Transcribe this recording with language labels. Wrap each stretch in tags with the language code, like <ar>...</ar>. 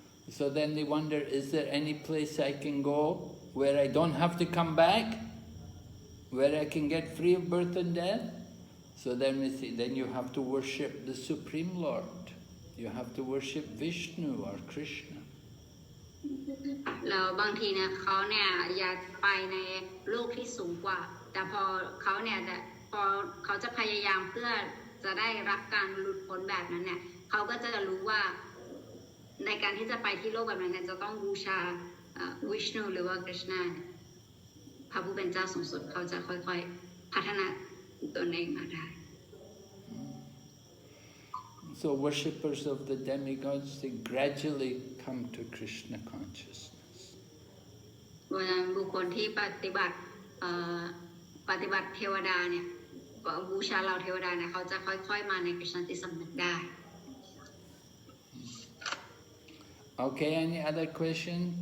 <en>So then they wonder, is there any place I can go where I don't have to come back, where I can get free of birth and death? So then we see, then you have to worship the Supreme Lord. You have to worship Vishnu or Krishna.</en> <th>แล้วบางทีเนี่ยเขาเนี่ยอยากไปในโลกที่สูงกว่าแต่พอเขาเนี่ยพอเขาจะพยายามเพื่อจะได้รับการหลุดพ้นแบบนั้นเนี่ยเขาก็จะรู้ว่าในการที่จะไปที่โลกแบบนั้นเนี่ยจะต้องบูชาวิชนูหรือว่าคริชนาพระผู้เป็นเจ้าสูงสุดเขาจะค่อยๆพัฒนาตนเองมาได้</th> <en>So worshippers of the demigods, they gradually come to Krishna consciousness.</en> <th>บุคคลที่ปฏิบัติเทวดาเนี่ยบูชาเหล่าเทวดาเนี่ยเขาจะค่อยๆมาในกฤษณจิตสำนึกได้</th> <en>Okay, any other question?</en>